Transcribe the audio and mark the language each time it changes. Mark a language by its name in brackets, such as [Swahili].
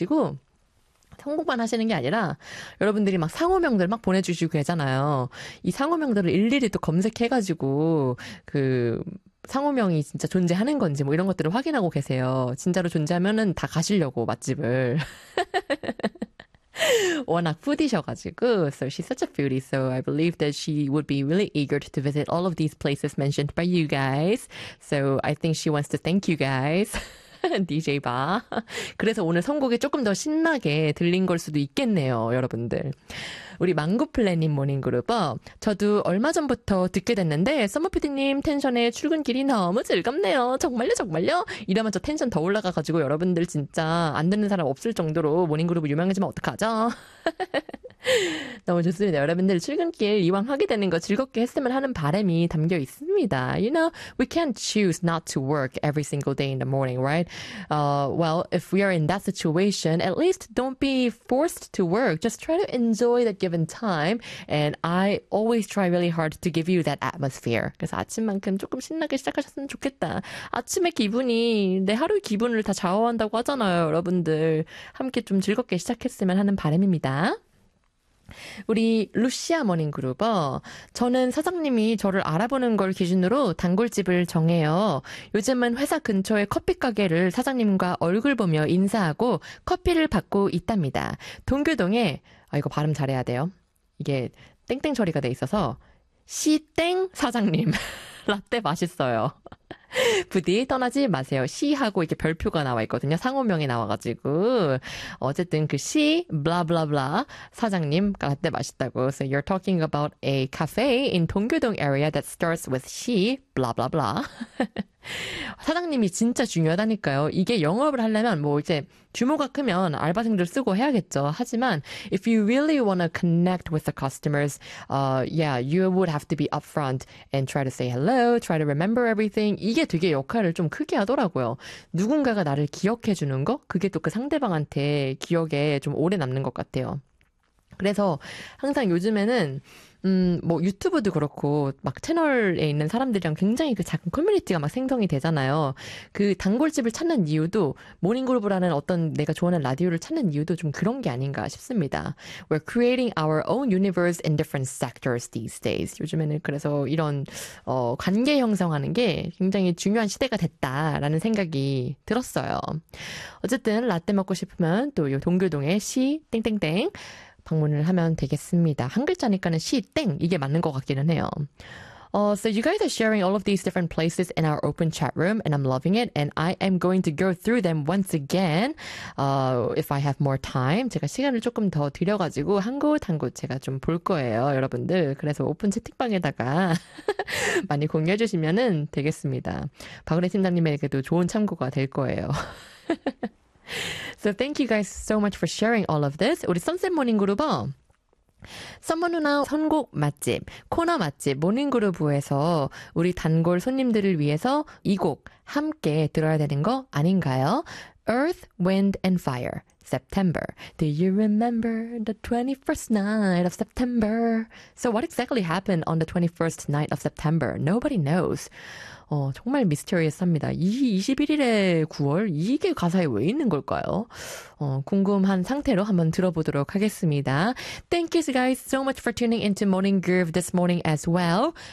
[Korean] 그리고 성공만 하시는 게 아니라 여러분들이 막 상호명들 막 보내주시고 계잖아요. 이 상호명들을 일일이 또 검색해가지고 그 상호명이 진짜 존재하는 건지 뭐 이런 것들을 확인하고 계세요. 진짜로 존재하면은 다 가시려고 맛집을. 워낙 푸디셔가지고. [English] So she's such a foodie, so I believe that she would be really eager to visit all of these places mentioned by you guys. So I think she wants to thank you guys. [Korean] DJ 봐. 그래서 오늘 선곡이 조금 더 신나게 들린 걸 수도 있겠네요, 여러분들. 우리 망고플래닛 모닝그룹어. 저도 얼마 전부터 듣게 됐는데, 서머피디님 텐션에 출근길이 너무 즐겁네요. 정말요, 정말요? 이러면 저 텐션 더 올라가가지고 여러분들 진짜 안 듣는 사람 없을 정도로 모닝그룹 유명해지면 어떡하죠? 너무 좋습니다. 여러분들 출근길 이왕 하게 되는 거 즐겁게 했으면 하는 바람이 담겨 있습니다. [English] You know, we can't choose not to work every single day in the morning, right? Well, if we are in that situation, at least don't be forced to work. Just try to enjoy the given time, and I always try really hard to give you that atmosphere. [Korean] 그래서 아침만큼 조금 신나게 시작하셨으면 좋겠다. 아침의 기분이 내 하루의 기분을 다 좌우한다고 하잖아요, 여러분들. 함께 좀 즐겁게 시작했으면 하는 바람입니다. 우리 루시아 모닝그룹어. 저는 사장님이 저를 알아보는 걸 기준으로 단골집을 정해요. 요즘은 회사 근처에 커피 가게를 사장님과 얼굴 보며 인사하고 커피를 받고 있답니다. 동교동에, 아, 이거 발음 잘해야 돼요. 이게 땡땡 처리가 돼 있어서 시땡 사장님 라떼 맛있어요. 부디 떠나지 마세요. 시하고 이렇게 별표가 나와 있거든요. 상호명이 나와가지고 어쨌든 그시 블라블라블라 사장님 라떼 맛있다고. [English] So you're talking about a cafe in 동교동 area that starts with 시 블라블라블라. [Korean] 사장님이 진짜 중요하다니까요. 이게 영업을 하려면 뭐 이제 규모가 크면 알바생들 쓰고 해야겠죠. [English] 하지만 if you really want to connect with the customers, yeah, you would have to be upfront and try to say hello, try to remember everything. [Korean] 이게 되게 역할을 좀 크게 하더라고요. 누군가가 나를 기억해 주는 거? 그게 또그 상대방한테 기억에 좀 오래 남는 것 같아요. 그래서 항상 요즘에는 뭐 유튜브도 그렇고 막 채널에 있는 사람들이랑 굉장히 그 작은 커뮤니티가 막 생성이 되잖아요. 그 단골집을 찾는 이유도 모닝그룹이라는 어떤 내가 좋아하는 라디오를 찾는 이유도 좀 그런 게 아닌가 싶습니다. [English] We're creating our own universe in different sectors these days. [Korean] 요즘에는 그래서 이런 관계 형성하는 게 굉장히 중요한 시대가 됐다라는 생각이 들었어요. 어쨌든 라떼 먹고 싶으면 또요 동교동의 시 땡땡땡 방문을 하면 되겠습니다. 한 글자니까는 시땡 이게 맞는 것 같기는 해요. [English] So you guys are sharing all of these different places in our open chat room, and I'm loving it. And I am going to go through them once again, if I have more time. [Korean] 제가 시간을 조금 더 들여가지고 한곳한곳 제가 좀볼 거예요, 여러분들. 그래서 오픈 채팅방에다가 많이 공유해 주시면은 되겠습니다. 박은혜 팀장님에게도 좋은 참고가 될 거예요. So thank you guys so much for sharing all of this. 우리 선셋 모닝그룹어. 썸머 누나 선곡 맛집, 코너 맛집 모닝그룹에서 우리 단골 손님들을 위해서 이곡 함께 들어야 되는 거 아닌가요? [English] Earth, Wind and Fire, September. Do you remember the 21st night of September? So what exactly happened on the 21st night of September? Nobody knows. [Korean] 정말 미스터리스합니다. 이 21일에 9월? 이게 가사에 왜 있는 걸까요? 궁금한 상태로 한번 들어보도록 하겠습니다. [English] Thank you guys so much for tuning into Morning Groove this morning as well.